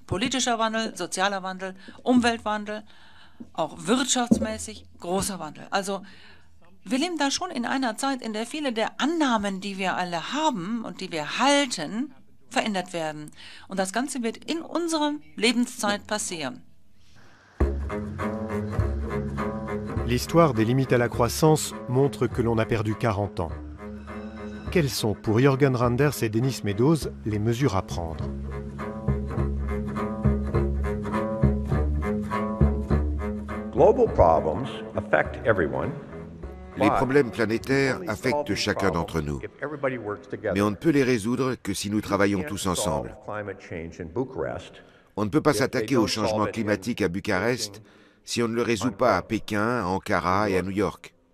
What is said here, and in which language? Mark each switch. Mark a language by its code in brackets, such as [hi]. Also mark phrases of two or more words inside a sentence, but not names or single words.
[de] Politischer Wandel, sozialer Wandel, Umweltwandel, auch wirtschaftsmäßig großer Wandel. Also wir leben da schon in einer Zeit, in der viele der Annahmen, die wir alle haben und die wir halten, verändert werden. Und das Ganze wird in unserer Lebenszeit passieren. [fr] L'histoire des limites à la croissance montre que l'on a perdu 40 ans. Quelles sont pour Jürgen Randers et Denis Meadows les mesures à prendre? [en] Global problems affect everyone. [fr] Les problèmes planétaires affectent chacun d'entre nous, mais on ne peut les résoudre que si nous travaillons tous ensemble. On ne peut pas s'attaquer au changement climatique à Bucarest si on ne le résout pas à Pékin, à Ankara et à New York.